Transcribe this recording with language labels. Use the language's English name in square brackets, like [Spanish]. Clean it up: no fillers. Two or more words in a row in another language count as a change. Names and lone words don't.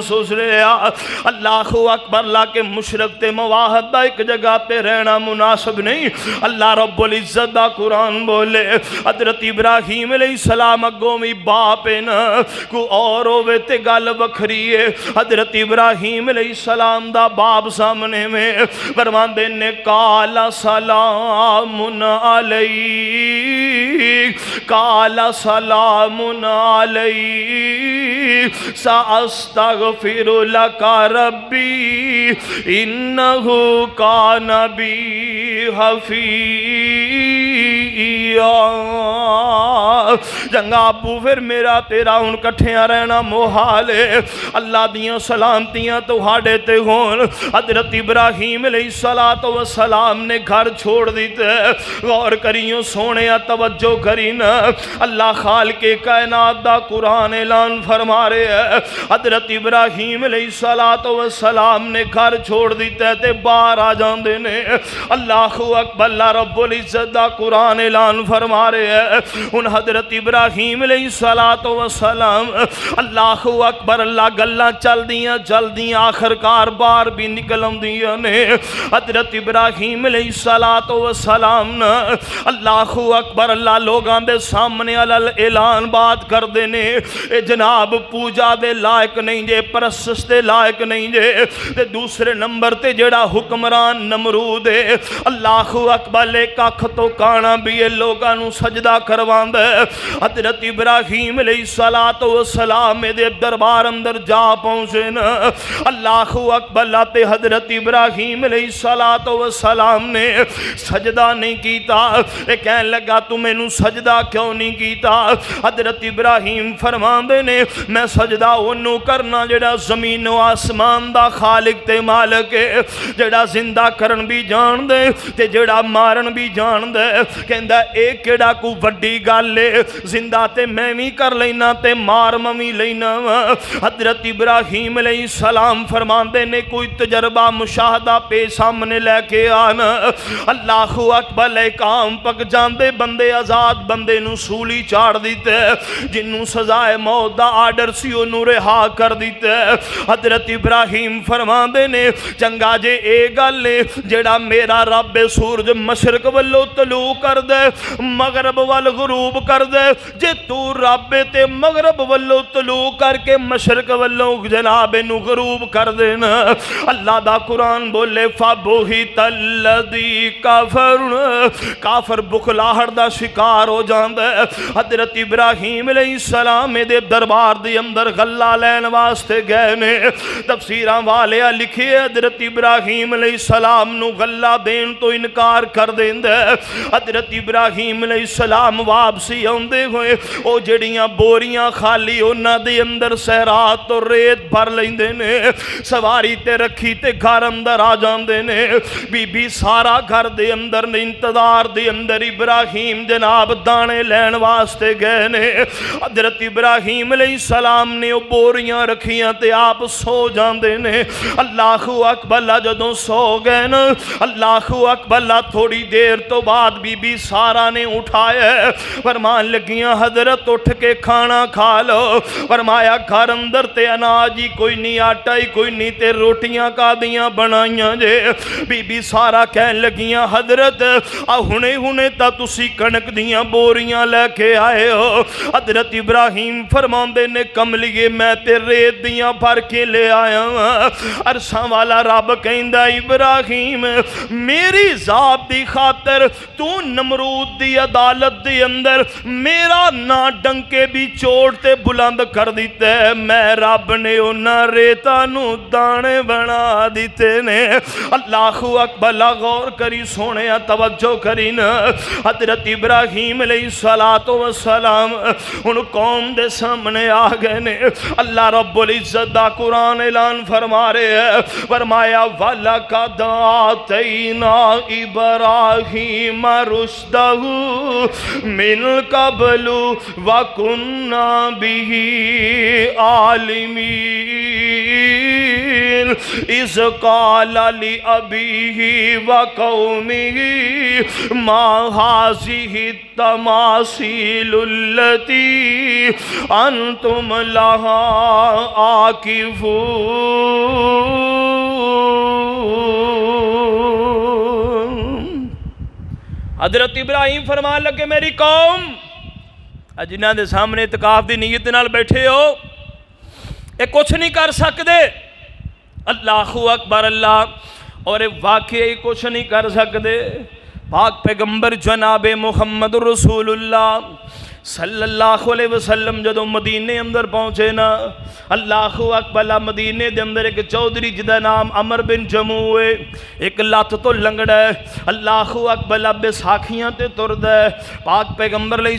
[Punjabi] سوچ لیا [Arabic] اللہ اکبر [Punjabi] لا کے مشرک تے مواحد دا ایک جگہ پہ رہنا مناسب نہیں اللہ رب العزت دا قرآن بولے حضرت ابراہیم علیہ السلام اگومی باپ نا کو اور ہوئے تے گل بکھری ہے حضرت ابراہیم علیہ السلام دا باپ سامنے میں فرماندے نے [Arabic] قال سلام علیک قال سلام علیک سأستغفر لک ربی انہ کان بی حفیظا [Punjabi] جنگا ابو پھر میرا تیرا ان کٹھیاں رہنا محال ہے اللہ دیاں سلامتیاں تو ہاڑے تے ہون حضرت ابراہیم علیہ السلام نے گھر چھوڑ دیتے غور کریوں سونے توجہ کرینا اللہ خالق کائنات دا قرآن اعلان فرما رہے ہیں حضرت ابراہیم علیہ السلام نے گھر چھوڑ دیتے تے باہر آ جاندے نے [Arabic] اللہ اکبر [Punjabi] اللہ رب العزت دا قرآن اعلان فرما رہے ہیں ان حضرت ابراہیم علیہ السلام [Arabic] اللہ اکبر [Punjabi] اللہ گلاں چل دیاں آخر کار بار بھی نکلن دیاں نے حضرت ابراہیم علیہ السلام [Arabic] اللہ اکبر [Punjabi] اللہ لوگاں دے سامنے اعلان بات کر دینے اے جناب پوجا دے لائق نہیں جے پرستش دے لائق نہیں جے تے دوسرے نمبر تے جڑا حکمران نمرود ہے [Arabic] اللہ اکبر [Punjabi] ایک اکھ تو کانا بھی یہ لوگاں نو سجدہ کروان دے حضرت ابراہیم علیہ السلام دے دربار اندر جا پہنچے نا [Arabic] اللہ اکبر [Punjabi] تے حضرت ابراہیم علیہ السلام نے سجدہ نہیں کیتا کہنے لگا تو میں نو سجدہ کیوں نہیں کیتا حضرت ابراہیم فرماندے نے میں سجدہ انہوں کرنا جڑا زمین و آسمان دا خالق تے مالک ہے جڑا زندہ کرن بھی جان دے تے جڑا مارن بھی جان دے کہندا ایک کیڑا کو وڈی گل ہے زندہ تے میں بھی کر لینا تے مار میں لینا حضرت ابراہیم علیہ السلام فرماندے نے کوئی تجربہ مشاہدہ پہ سامنے لے کے آنا [Arabic] اللہ اکبر [Punjabi] لے کام پک جاندے بندے آزاد بندے نو سولی چاڑ دیتے جنوں سزائے موت دا آرڈر سی انہوں رہا کر دیتے حضرت ابراہیم فرماندے نے چنگا جے اے گل لے جڑا میرا رب سورج مشرق والو طلوع کر دے مغرب وال غروب کر دے جے تو رب تے مغرب والو طلوع کر کے مشرق والو جناب نو غروب کر دینا اللہ دا قرآن بولے [Arabic] فَبُهِتَ الَّذِي [Punjabi] كَفَرُ کافر بخلاہٹ دا شکار ہو جاندے حضرت ابراہیم علیہ السلام دے دربار دی اندر غلہ لین واسطے گئے نے تفسیراں والے لکھے حضرت ابراہیم علیہ السلام نو غلہ دین تو انکار کر دین دے حضرت ابراہیم علیہ السلام واپسی ہوندے ہوئے او جڑیاں بوریاں خالی انہاں دے اندر سہرات اور ریت بھر لیندے نے سواری تے رکھی تے گھر اندر آ جاندے نے بی بی سارا گھر دے اندر نے انتظار دے اندر ابراہیم جناب دانے لین واسطے گئے نے حضرت ابراہیم علیہ السلام نے او بوریاں رکھیاں تے آپ سو جاندے نے [Arabic] اللہ اکبر [Punjabi] جدوں سو گئے نا [Arabic] اللہ اکبر [Punjabi] تھوڑی دیر تو بعد بی بی سارا نے اٹھائے فرمان لگیاں حضرت اٹھ کے کھانا کھا لو فرمایا گھر اندر تے اناج ہی کوئی نہیں آٹا ہی کوئی نہیں تے روٹیاں کا دیاں بنائیاں جے بی بی سارا کہن لگیاں حضرت ہنے تا تسی کنک دیاں بوریاں لے کے آئے ہو حضرت ابراہیم فرماندے نے کملیے میں تے ریت دیاں بھر کے لے آیا عرصہ والا رب کہندا ابراہیم میری ذات دی خاطر تو نمرود دی عدالت دی اندر میرا نا ڈنکے بھی چوڑ تے بلند کر دیتے میں رب نے انہاں ریتا نو دانے بنا دیتے نے [Arabic] اللہ اکبر [Punjabi] غور کری سونے توجہ کری نا حضرت ابراہیم علیہ السلام ان قوم دے سامنے آ گئے نے اللہ رب العزت دا قرآن اعلان فرما رہے ہیں فرمایا [Arabic] وَلَقَدْ آتَيْنَا إِبْرَاهِيمَ رُشْدَهُ مِنْ قَبْلُ وَكُنَّا بِهِ عَالِمِينَ إِذْ قَالَ لِأَبِيهِ وَقَوْمِهِ مَا هَذِهِ التَّمَاثِيلُ الَّتِي أَنْتُمْ لَهَا [Punjabi] عَاكِفُونَ حضرت ابراہیم فرمان لگے میری قوم جنہاں دے سامنے اعتکاف دی نیت نال بیٹھے ہو اے کچھ نہیں کر سکدے [Arabic] اللہ اکبر [Punjabi] اللہ اور واقعی کچھ نہیں کر سکدے پاک پیغمبر جناب محمد رسول اللہ صلی اللہ علیہ وسلم جدو مدینے اندر پہنچے نا [Arabic] اللہ اکبر [Punjabi] مدینے دے اندر ایک چودھری جدا نام عمر بن جموع ایک لات تو لنگڑ ہے [Arabic] اللہ اکبر [Punjabi] بیساکھیاں تے ترد ہے پاک پیغمبر علیہ